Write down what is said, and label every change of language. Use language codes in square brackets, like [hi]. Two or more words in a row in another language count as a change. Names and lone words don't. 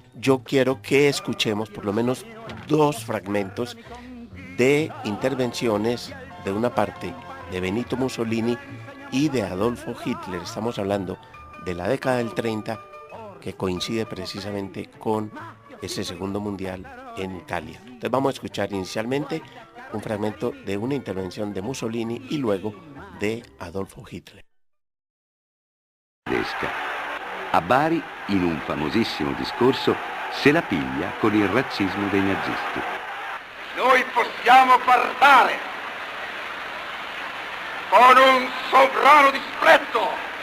[es] Yo quiero que escuchemos por lo menos 2 fragmentos de intervenciones de una parte de Benito Mussolini y de Adolfo Hitler. Estamos hablando de la década del 30, que coincide precisamente con ese segundo mundial en Italia. Entonces vamos a escuchar inicialmente un fragmento de una intervención de Mussolini y luego de Adolfo Hitler. [it] A Bari, in un famosissimo discorso, se la piglia con il razzismo dei nazisti. Noi possiamo parlare con un sovrano disprezzo.